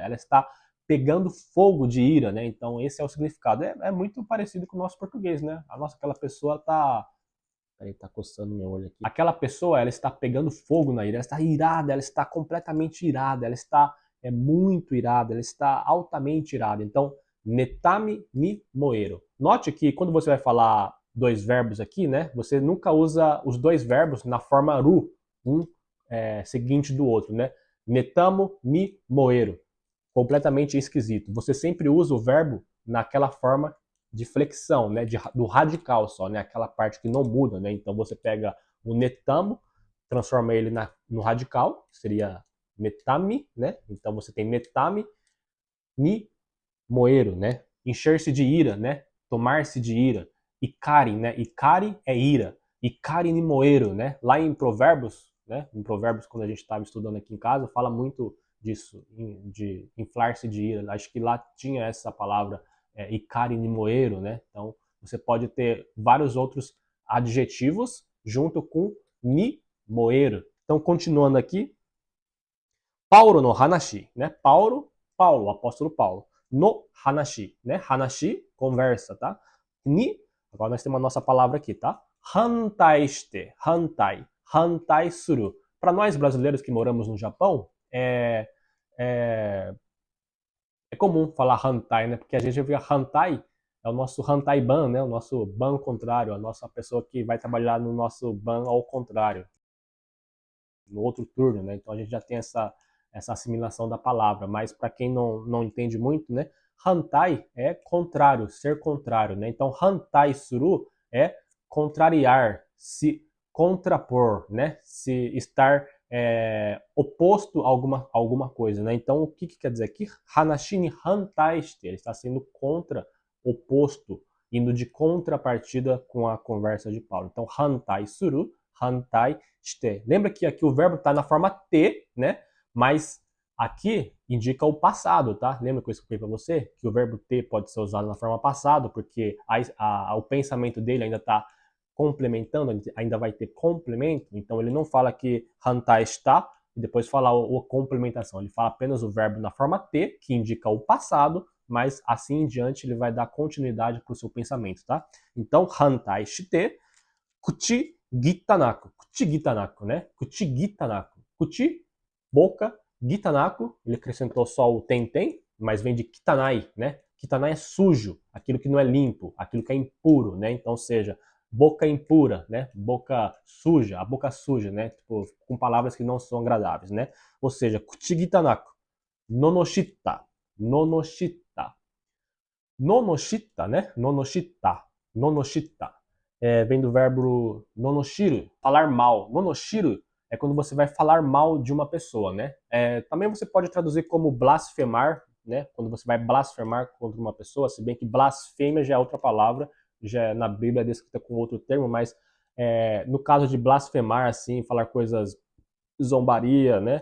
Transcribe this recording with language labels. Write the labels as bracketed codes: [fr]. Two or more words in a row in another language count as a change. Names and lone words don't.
[pt] Ela está pegando fogo de ira, né? Então esse é o significado. É muito parecido com o nosso português, né? A nossa, aquela pessoa tá... Peraí, tá coçando meu olho aqui. Aquela pessoa, ela está pegando fogo na ira, ela está irada, ela está completamente irada, ela está muito irada, ela está altamente irada. Então, [ja] 妬みに燃えろ. [pt] Note que quando você vai falar dois verbos aqui, né? Você nunca usa os dois verbos na forma ru, um seguinte do outro, né? [ja] 妬むに燃えろ. [pt] Completamente esquisito. Você sempre usa o verbo naquela forma de flexão, né, do radical só, né, aquela parte que não muda, né. Então você pega o netamo, transforma ele no radical, seria netami, né. Então você tem [ja] 妬みに燃えろ, [pt] né, encher-se de ira, né, tomar-se de ira. Ikari, né, ikari é ira. [ja] 怒りに燃えろ, [pt] né. Lá em Provérbios, né, em Provérbios quando a gente estava estudando aqui em casa, fala muito disso, de inflar-se de ira. Acho que lá tinha essa palavra [ja] 怒りに燃えろ, [pt] né? Então você pode ter vários outros adjetivos junto com [ja] に燃えろ. [pt] Então continuando aqui, Paulo [ja] の話, [pt] né? Paulo, o apóstolo Paulo. [ja] の話, [pt] né? Hanashi, conversa, tá? Ni, agora nós temos a nossa palavra aqui, tá? [ja] 反対して、反対する. [pt] Para nós brasileiros que moramos no Japão, é comum falar hantai, né? Porque a gente vê hantai, é o nosso [ja] 反対番, [pt] né? O nosso ban contrário, a nossa pessoa que vai trabalhar no nosso ban ao contrário, no outro turno, né? Então a gente já tem essa assimilação da palavra, mas para quem não entende muito, né? Hantai é contrário, ser contrário, né? Então [ja] 反対する [pt] é contrariar, se contrapor, né? Se estar oposto a alguma coisa, né? Então, o que quer dizer aqui? [ja] 話に反対して, [pt] ele está sendo contra, oposto, indo de contrapartida com a conversa de Paulo. Então, [ja] 反対する、反対して. [pt] Lembra que aqui o verbo está na forma T, né? Mas aqui indica o passado, tá? Lembra que eu expliquei para você que o verbo T pode ser usado na forma passado, porque o pensamento dele ainda está complementando, ainda vai ter complemento, então ele não fala que hantai está e depois fala a complementação, ele fala apenas o verbo na forma T, que indica o passado, mas assim em diante ele vai dar continuidade para o seu pensamento, tá? Então, [ja] 反対して, 口汚く, né? 口汚く、口, [pt] boca, gitanaku, ele acrescentou só o tem, mas vem de kitanai, né? Kitanai é sujo, aquilo que não é limpo, aquilo que é impuro, né? Então, seja, boca impura, né? Boca suja, a boca suja, né? Tipo, com palavras que não são agradáveis, né? Ou seja, [ja] 口汚く、罵った、罵った、罵った, [pt] né? Nonoshita. Vem do verbo nonoshiru, falar mal. Nonoshiru é quando você vai falar mal de uma pessoa, né? Também você pode traduzir como blasfemar, né? Quando você vai blasfemar contra uma pessoa, se bem que blasfêmia já é outra palavra, já na Bíblia é descrita com outro termo, mas no caso de blasfemar, assim, falar coisas zombaria, né?